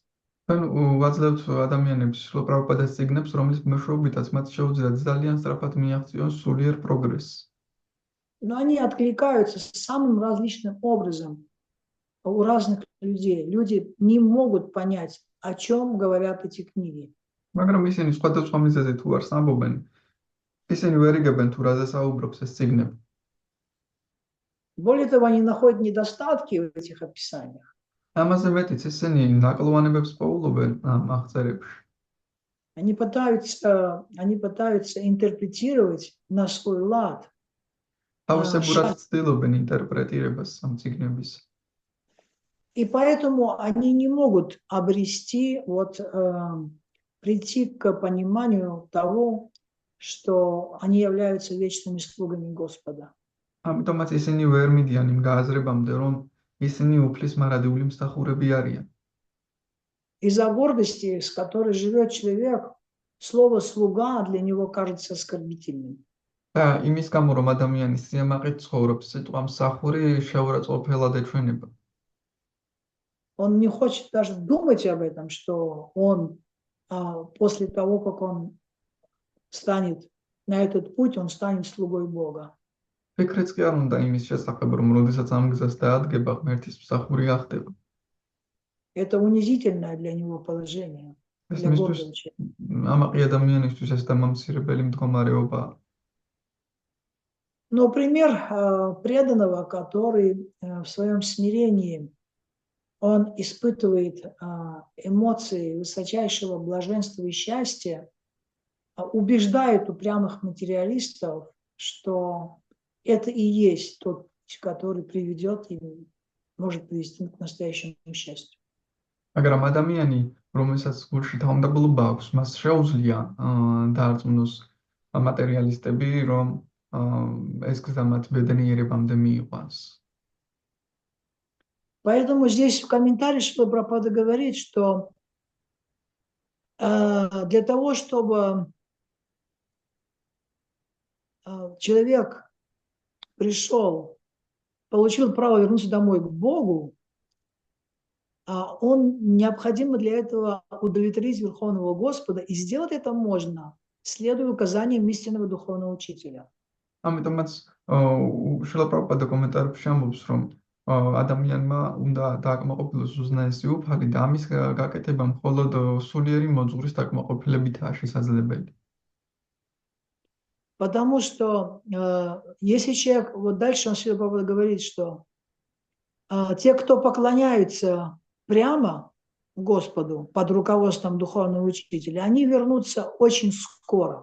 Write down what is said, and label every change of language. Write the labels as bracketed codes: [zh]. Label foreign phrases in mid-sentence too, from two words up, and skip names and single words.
[ka] ვაძლევთ ადამიანებს შრილ პრაბჰუპადას წიგნებს, რომლის მეშვეობითაც მათ შეუძლიათ ძალიან სწრაფად მიაღწიონ სულიერ პროგრესს. [ru] Но они откликаются самым различным образом у разных людей. Люди не могут понять, о чем говорят эти книги. [ka] მაგრამ ისინი სხვადასხვა მიზეზით თუ არს ამბობენ, ისინი ვერ იგებენ თუ რაზე საუბრობს ეს წიგნები. [ru] Более того, они находят недостатки в этих описаниях. [ka] ამაზე მეტიც ისინი ნაკლოვანებებს პოულობენ ამ აღწერებში. [ru] Они пытаются интерпретировать на свой лад. [ka] თავისებურად ცდილობენ ინტერპრეტირებას ამ წიგნების. [ru] И поэтому они не могут прийти к пониманию того, что они являются вечными слугами Господа. [ka] ამიტომაც ისინი ვერ მიდიან იმ გააზრებამდე, რომ ისინი უფლის მარადიული მსახურები არიან. [ru] Из-за гордости, с которой живет человек, слово «слуга» для него кажется оскорбительным. [ka] და იმის გამო, რომ ადამიანის სიამაყით ცხოვრობს, სიტყვა მსახური შეურაცხყოფელად ეჩვენება. [ru] Он не хочет даже думать об этом, что он после того, как он станет на этот путь, он станет слугой Бога. [ka] ფიქრიც კი არ უნდა იმის შესახებ, რომ როდესაც ამ გზას დაადგება, ღმერთის მსახური ახდება. [ru] Это унизительное для него положение. Для гордого человека. [ka] ამაყი ადამიანისთვის ეს დამამცირებელი მდგომარეობაა. [ru] Но пример преданного, который в своем смирении, он испытывает эмоции высочайшего блаженства и счастья, убеждает упрямых материалистов, что это и есть тот путь, который приведет и может привести к настоящему счастью. [ka] მაგრამ ადამიანი, რომელსაც გულში თავმდაბლობა აქვს, მას შეუძლია დაარწმუნოს მატერიალისტები, რომ ეს გზა მათ ბედნიერებამდე მიიყვანს. [ru] Поэтому здесь в комментарии Шрила Прабхупада говорит, что для того, чтобы человек пришел, получил право вернуться домой к Богу, он необходимо для этого удовлетворить Верховного Господа, и сделать это можно, следуя указаниям истинного духовного учителя. [ka] ამიტომაც შრილა პრაბჰუპადა კომენტარებში ამბობს, რომ ადამიანმა უნდა დააკმაყოფილოს უზნაესი უფალი და ამის გაკეთება მხოლოდ სულიერი მოძღვრის დაკმაყოფილებითაა შესაძლებელი. [ru] Потому что если человек, вот дальше он Шрила Прабхупада говорит, что те, кто поклоняются прямо Господу под руководством духовного учителя, они вернутся очень скоро.